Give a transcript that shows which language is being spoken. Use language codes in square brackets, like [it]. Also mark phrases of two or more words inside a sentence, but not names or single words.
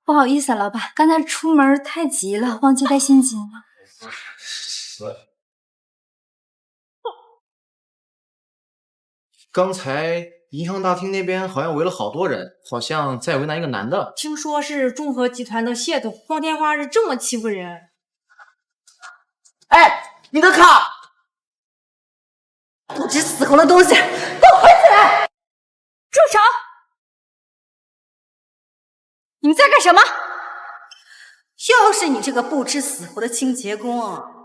[zh] 不好意思，老闆，剛才出門太急了，忘記帶現金了。剛才銀行大廳那邊好像圍了好多人，好像在為難一個男的。聽說是眾和集團的謝總，光天化日這麼欺負人。哎，你的卡！不知死活的東西，给我回起来！住手！你你们在干什么？又是你这个不知死活的清洁工！